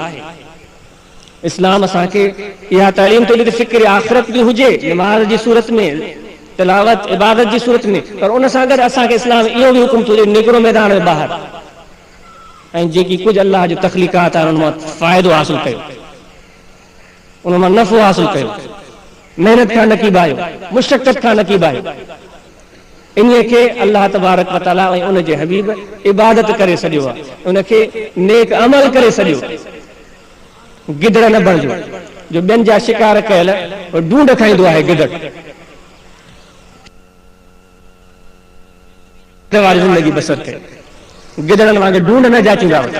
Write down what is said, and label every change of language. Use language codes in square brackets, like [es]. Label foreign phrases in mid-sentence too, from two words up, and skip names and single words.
[sd] इस्लाम असांखे इहा तइलीम थो ॾे त फ़िक्र आख़िरत बि हुजे, नमाज़ जी सूरत में, तिलावत इबादत जी सूरत में, पर उन सां गॾु असांखे इस्लाम इहो बि हुकुम थो ॾे निकिरो मैदान में ॿाहिरि ऐं जेकी कुझु अल्लाह जो तख़लीक़ात आहे उन मां फ़ाइदो हासिल कयो, उन मां नफ़ो हासिल कयो, महिनत खां नकीबायो, मुशक़त खां नकीबायो। इन खे [ar] الله تبارك وتعالى [sd] ऐं उन जे हबीब इबादत करे छॾियो आहे, उनखे नेक अमल करे छॾियो। गिदड़ न बणिजो जो ॿियनि जा शिकार कयल ढूंढ खाईंदो आहे। गिदड़ वारी ज़िंदगी बसर कयो, गिदड़नि वांगुरु ढूंढ न जाचींदा वञो।